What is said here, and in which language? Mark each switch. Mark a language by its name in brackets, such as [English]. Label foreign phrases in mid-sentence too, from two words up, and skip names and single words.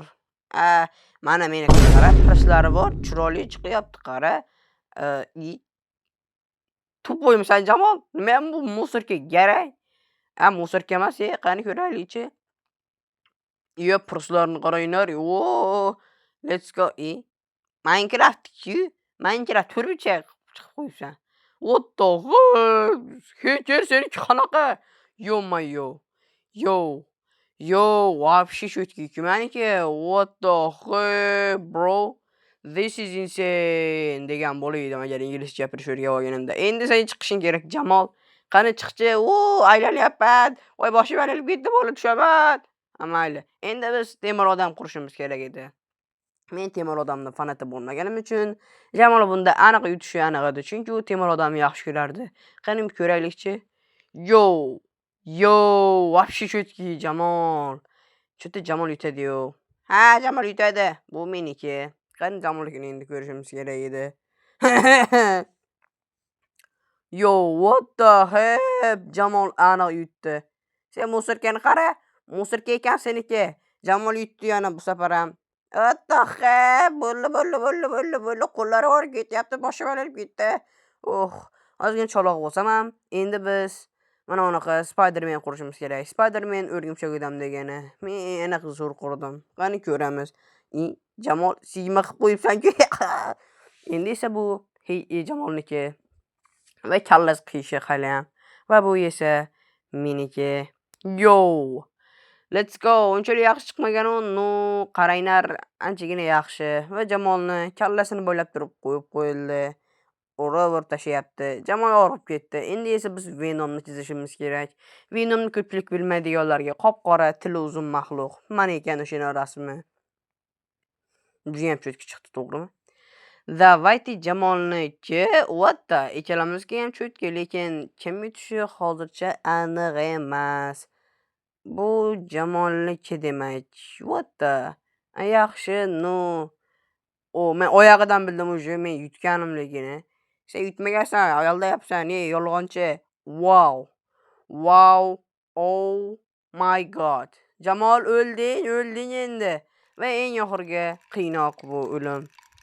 [Uzbek] Mana meniki qara, qoshlari bor, chiroyli chiqyapti, qara. Tup qo'ymsan Jamol. Nima bu musorga kerak? Musorga emas, qani ko'raylikchi. Purslarni qaranglar. [English] Let's go. [Uzbek] Minecraft-ku. Minecraft turbicha chiqib qo'yibsan. [English] What the fuck? [Uzbek] Seniki qanaqa? Вообще cho'tki meniki. [English] What the fuck, bro? This is insane [Uzbek] degan bo'ladi agar inglizcha gapirish o'rganib olganimda. Endi sen chiqishing kerak, Jamol. Qani chiqchi? Aylanyapman. Voy boshim aylanib ketdi, bo'lib tushaman. Mayli. Endi biz temir odam qurishimiz kerak edi. Men temir odamning fanati bo'lmaganim uchun Jamol bunda aniq yutishi aniq edi, chunki u temir odamni yaxshi ko'rardi. Qani ko'raylikchi. Вообще cho'tki Jamol. Cho'ta Jamol yutadi-yu. Jamol yutadi. Bu meniki. Qani Jamolnikini endi ko'rishimiz kerak edi. [English] What the heck? [Uzbek] Jamol aniq yutdi. Sen musorkani qara. Musorka ekan seniki. Jamol yutdi yana bu safar ham. [English] What the heck? [Uzbek] Bo'ldi. Qo'llari og'rib ketyapti, boshim aylanib ketdi. Ozgina chaloq bo'lsam ham, endi biz mana unaqa Spider-Man qurishimiz kerak. Spider-Man o'rgimchak odam degani. Men aniq zo'r qurdim. Qani ko'ramiz. Jamol sigma qilib qo'yibsan-ku. Endi esa bu Jamolniki. Va kallasi qiyishi hali ham. Va bu esa meniki. [English] Let's go. [Uzbek] Unchalik yaxshi chiqmagan-u, qaranglar, anchagina yaxshi. Va Jamolni kallasini bo'ylab turib qo'yib qo'yildi. O'rab tashayapti. Jamol og'rib ketdi. Endi esa biz Venomni chizishimiz kerak. Venomni ko'pchilik bilmaydiganlarga qop-qora, tili uzun maxluq. Mana ekan o'sha rasmi. Juda ham cho'tki chiqdi, to'g'rimi? Davayte Jamolniki. Ikkalamizga ham cho'tki, lekin kim yutishi hozircha aniq emas. Bu Jamolniki demak. Yaxshi, men oyog'idan bildim o'sha, men yutganimligini. Sen yutmagansan, ayaldayapsan, yolg'onchi. [English] Wow. Oh my god. [Uzbek] Jamol o'lding endi. Va eng oxirgi qiynoq bu o'lim.